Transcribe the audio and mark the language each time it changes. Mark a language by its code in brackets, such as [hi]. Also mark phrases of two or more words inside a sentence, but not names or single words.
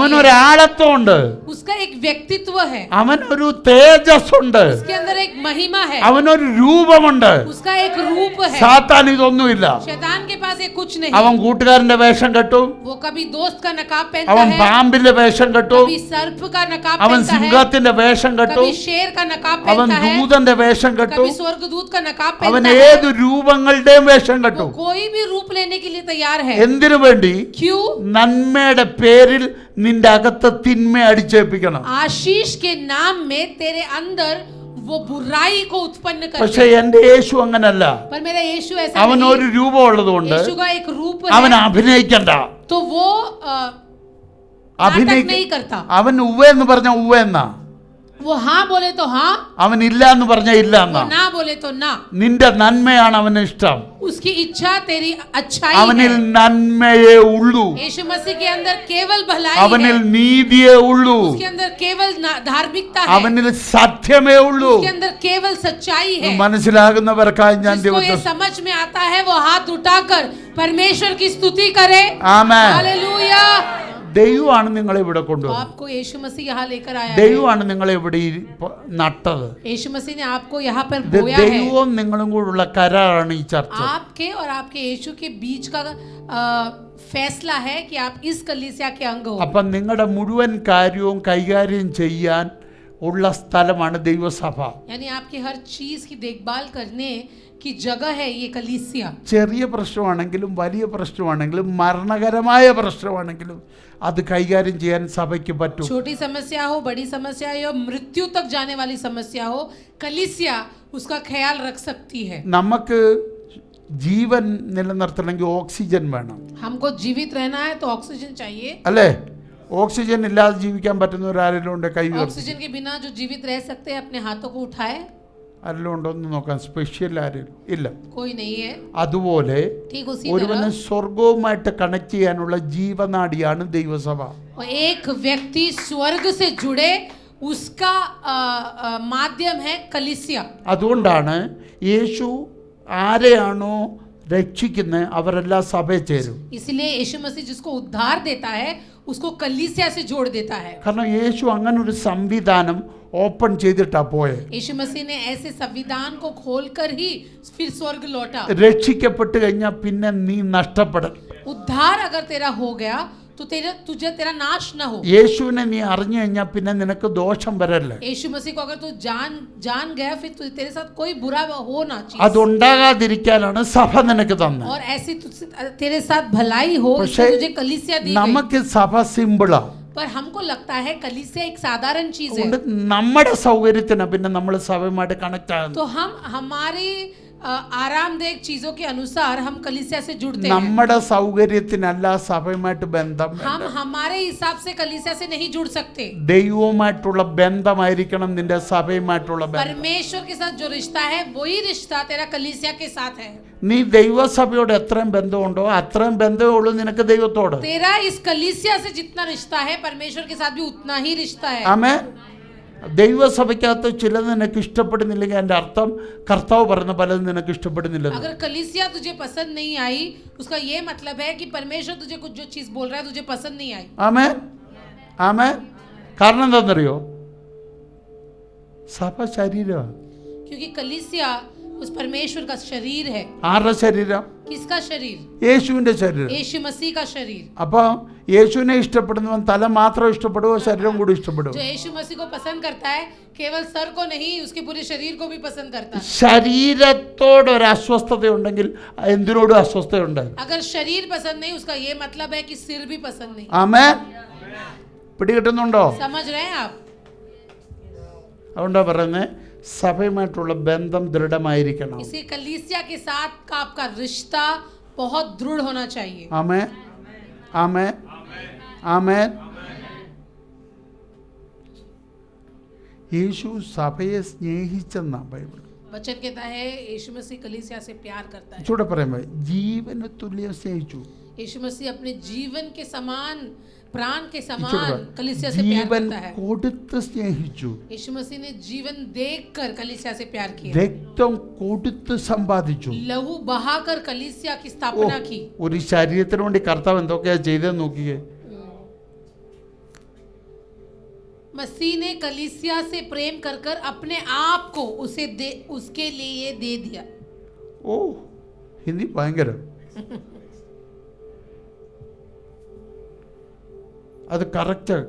[ml] അവനൊരാളത്വമുണ്ട്, [hi] उसका एक व्यक्तित्व है, [ml] അവനൊരു തേജസ്സുണ്ട്, [hi] उसके अंदर एक महिमा है, [ml] അവനൊരു രൂപമുണ്ട്. [hi] उसका एक रूप है. [ml] സാത്താൻ ഇതൊന്നുമില്ല. [hi] शैतान के पास ये कुछ नहीं. [ml] അവൻ കൂട്ടുകാരന്റെ വേഷം കെട്ടും, [hi] वो कभी दोस्त का नकाब पहनता [ml] അവൻ [hi] है, [ml] പാമ്പിന്റെ വേഷം കെട്ടും, [hi] कभी सर्प का नकाब [ml] അവൻ [hi] पहनता है, [ml] സിംഹത്തിന്റെ വേഷം കെട്ടും, [hi] कभी शेर का नकाब [ml] അവൻ [hi] पहनता है, [ml] ദൂതന്റെ വേഷം കെട്ടും, [hi] कभी स्वर्गदूत का नकाब [ml] അവൻ [hi] पहनता है. [ml] ഏത് രൂപങ്ങളുടെയും വേഷം [hi] वो [ml] കെട്ടും. [hi] कोई भी रूप लेने के लिए तैयार है. [ml] എന്തിനു വേണ്ടി? [hi] क्यों? [ml] നന്മയുടെ പേരിൽ നിന്റെ അകത്ത് തിന്മ അടിച്ചേൽപ്പിക്കണം. [hi] आशीष के नाम में तेरे अंदर वो बुराई को उत्पन्न [ml] പക്ഷെ [hi] करते. [ml] എന്റെ യേശു അങ്ങനല്ല. [hi] पर मेरा यीशु ऐसा [ml] അവൻ [hi] नहीं. [ml] ഒരു രൂപം ഉള്ളതുകൊണ്ട് [hi] यीशु का एक रूप [ml] അവൻ [hi] है, [ml] അഭിനയിക്കണ്ട. [hi] तो वो नाटक नहीं करता. [ml] അവൻ ഉവ്വ എന്ന് പറഞ്ഞ ഉവ്വ എന്നാ, [hi] वो हाँ बोले तो हाँ, [ml] അവൻ ഇല്ല എന്ന് പറഞ്ഞ ഇല്ല [hi] वो [ml] എന്നാ. [hi] ना बोले तो ना. [ml] നിന്റെ നന്മയാണ് അവന് ഇഷ്ടം. [hi] उसकी इच्छा तेरी अच्छाई [ml] അവനിൽ [hi] है. [ml] നന്മയേ ഉള്ളൂ, [hi] यीशु मसीह के अंदर केवल भलाई [ml] അവനിൽ [hi] है, [ml] നീതിയേ ഉള്ളൂ, [hi] उसके अंदर केवल धार्मिकता है, [ml] അവനിൽ സത്യമേ ഉള്ളൂ. [hi] उसके अंदर केवल सच्चाई है. [ml] മനസ്സിലാകുന്നവർക്കായി ഞാൻ [hi] जिसको ये [ml] ദിവസം [hi] समझ में आता है वो हाथ उठाकर परमेश्वर की स्तुति करे. [ml] ആമേൻ. [hi] हालेलुया. [ml] ദൈവമാണ് നിങ്ങളെ ഇവിടെ [hi] तो [ml] കൊണ്ടുവന്നത്. [hi] आपको यीशु मसीह यहाँ लेकर आया है. [ml] ദൈവമാണ് നിങ്ങളെ ഇവിടെ നട്ടത്. [hi] यीशु मसीह ने आपको यहाँ पर [ml] ഇത് [hi] बोया है. [ml] ദൈവവും നിങ്ങളും കൂടെയുള്ള കരാറാണ് ഈ ചർച്ച. [hi] आपके और आपके यीशु के बीच का फैसला है कि आप इस कलीसिया के अंग हो. [ml] അപ്പം നിങ്ങളുടെ മുഴുവൻ കാര്യവും കൈകാര്യം ചെയ്യാൻ ഉള്ള സ്ഥലമാണ് ദൈവസഭ. [hi] यानी आपकी हर चीज की देखभाल करने की जगह है ये कलीसिया. [ml] ചെറിയ പ്രശ്നമാണെങ്കിലും വലിയ പ്രശ്നമാണെങ്കിലും മരണകരമായ പ്രശ്നമാണെങ്കിലും അത് കൈകാര്യം ചെയ്യാൻ സഭയ്ക്ക് പറ്റും. [hi] छोटी समस्या हो, बड़ी समस्या हो, मृत्यु तक जाने वाली समस्या हो, कलीसिया उसका ख्याल रख सकती है. [ml] നമുക്ക് ജീവൻ നിലനിർത്തണമെങ്കിൽ ഓക്സിജൻ വേണം, [hi] हमको जीवित रहना है तो ऑक्सीजन चाहिए. [ml] അല്ലേ? ഓക്സിജൻ ഇല്ലാതെ ജീവിക്കാൻ പറ്റുന്നവരാരെങ്കിലും ഉണ്ട്? കൈ ഉയർത്തി. [hi] ऑक्सीजन के बिना जो जीवित रह सकते हैं अपने हाथों को उठाए. [ml] ആരെങ്കിലും ഉണ്ടോ എന്ന് നോക്കാം. സ്പെഷ്യൽ ആരെങ്കിലും ഇല്ല. [hi] कोई नहीं है. [ml] അതുപോലെ [hi] ठीक उसी [ml] ഒരുവന് [hi] तरह [ml] സ്വർഗവുമായിട്ട് കണക്ട് ചെയ്യാനുള്ള ജീവനാഡിയാണ് ദൈവസഭ. [hi] और एक व्यक्ति स्वर्ग से जुड़े उसका माध्यम है कलीसिया. [ml] അതുകൊണ്ടാണ് യേശു ആരെയാണോ രക്ഷിക്കുന്നത് അവരെല്ലാം സഭയിൽ ചേരും. [hi] इसलिए यीशु मसीह जिसको उद्धार देता है उसको कलीसिया से जोड़ देता है. [ml] കാരണം യേശു അങ്ങനെ ഒരു സംവിധാനം ഓപ്പൺ ചെയ്തിട്ടാ പോയെ. [hi] यीशु मसीह ने ऐसे संविधान को खोलकर ही फिर स्वर्ग लौटा. [ml] രക്ഷിക്കപ്പെട്ട് കഴിഞ്ഞാൽ പിന്നെ നീ നഷ്ടപ്പെടും. [hi] उद्धार अगर तेरा हो गया तो तुझे तेरा नाश ना हो. [ml] യേശുവിനെ നീ അറിഞ്ഞു കഴിഞ്ഞാൽ പിന്നെ നിനക്ക് ദോഷം വരല്ലേ. [hi] यीशु मसीह को अगर तू जान गया फिर तेरे साथ कोई बुरा होना चाहिए. [ml] അതുണ്ടാകാതിരിക്കാനാണ് സഭ നിനക്ക് തന്നെ. [hi] और ऐसी तेरे साथ भलाई हो [ml] പക്ഷേ [hi] इसलिए तुझे कलीसिया दी गई. [ml] നമുക്ക് സഭ സിമ്പിളാ. [hi] पर हमको लगता है कलीसिया एक साधारण चीज है. [ml] അതുകൊണ്ട് നമ്മുടെ സൗകര്യത്തിന് പിന്നെ നമ്മൾ സഭയുമായിട്ട് കണക്ട് ആകുന്നു. [hi] तो हम हमारी आरामदायक चीजों के अनुसार हम कलीसिया से जुड़ते हैं। [ml] നമ്മുടെ സൗകര്യത്തിനല്ല സഭയുമായിട്ട് ബന്ധം [hi] हम हमारे हिसाब से कलीसिया से नहीं जुड़ सकते। [ml] ദൈവവുമായിട്ടുള്ള ബന്ധമായിരിക്കണം നിന്റെ സഭയുമായിട്ടുള്ള ബന്ധം. [hi] परमेश्वर के साथ जो रिश्ता है वही रिश्ता तेरा कलीसिया के साथ है। [ml] നീ ദൈവസഭയോട് എത്രയും ബന്ധമുണ്ടോ അത്രയും ബന്ധമേ ഉള്ളൂ നിനക്ക് ദൈവത്തോട്. [hi] तेरा इस कलीसिया से जितना रिश्ता है परमेश्वर के साथ भी उतना ही रिश्ता है। [ml] ആമേൻ. ദൈവസഭയ്ക്കകത്ത് ചിലത് നിനക്ക് ഇഷ്ടപ്പെടുന്നില്ലെങ്കിൽ എൻ്റെ അർത്ഥം കർത്താവ് പറയുന്ന പലതും നിനക്ക് ഇഷ്ടപ്പെടുന്നില്ല. [hi] अगर कलीसिया तुझे पसंद नहीं आई उसका ये मतलब है कि परमेश्वर तुझे कुछ जो चीज बोल रहा है तुझे पसंद नहीं आई। [ml] ആമേൻ ആമേൻ. കാരണം എന്താണെന്നറിയോ? സഭ ശരീരമാണ്. [hi] क्योंकि कलीसिया उस परमेश्वर का शरीर है। [ml] ആരുടെ ശരീരം? [hi] किसका शरीर? [ml] യേശുവിൻ്റെ ശരീരം. [hi] यीशु मसीह का शरीर। [ml] അപ്പോൾ യേശുവിനെ ഇഷ്ടപ്പെടുന്നവൻ തല മാത്രം ഇഷ്ടപ്പെടുവോ ശരീരം കൂടി ഇഷ്ടപ്പെടുവോ? [hi] जो यीशु मसीह को पसंद करता है केवल सर को नहीं उसके पूरे शरीर को भी पसंद करता है। [ml] ശരീരത്തോട് ഒരു അസ്വസ്ഥത ഉണ്ടെങ്കിൽ എന്തിനോടും അസ്വസ്ഥയുണ്ട്. [hi] अगर शरीर पसंद नहीं उसका ये मतलब है कि सिर भी पसंद नहीं। [ml] ആമേൻ. പിടികിട്ടുന്നുണ്ടോ? [hi] समझ रहे हैं आप? [ml] അതുകൊണ്ടാ പറയുന്നത് സഭയുമായിട്ടുള്ള ബന്ധം ദൃഢമായിരിക്കണം. [hi] इसी कलीसिया के साथ का आपका रिश्ता बहुत दृढ़ होना चाहिए। [ml] ആമേൻ ആമേൻ ആമേൻ. യേശു സഭയെ സ്നേഹിച്ചെന്നാ ബൈബിൾ. [hi] वचन कहता है यीशु मसीह कलीसिया से प्यार करता है। [ml] ചൂടെ പറയുമ്പോൾ ജീവന് തുല്യം സ്നേഹിച്ചു. [hi] यीशु मसीह अपने जीवन के समान प्राण के समान कलीसिया से प्यार [ml] ജീവൻ [hi] करता है। [ml] കൊടുത്ത് സ്നേഹിച്ചു. [hi] यीशु मसीह ने जीवन देकर कलीसिया से प्यार किया। [ml] രക്തം കൊടുത്ത് സമ്പാദിച്ചു. [hi] लहू बहाकर कलीसिया की स्थापना की। [ml] ഒരു ശരീരത്തിന് വേണ്ടി കർത്താവ് എന്തൊക്കെയാ ചെയ്തെന്ന് നോക്കിയേ. [hi] मसीह ने कलीसिया से प्रेम कर कर अपने आप को उसके लिए दे दिया। [ml] ഓ ഹിന്ദി ഭയങ്കരം. അത് [hi] करेक्ट है.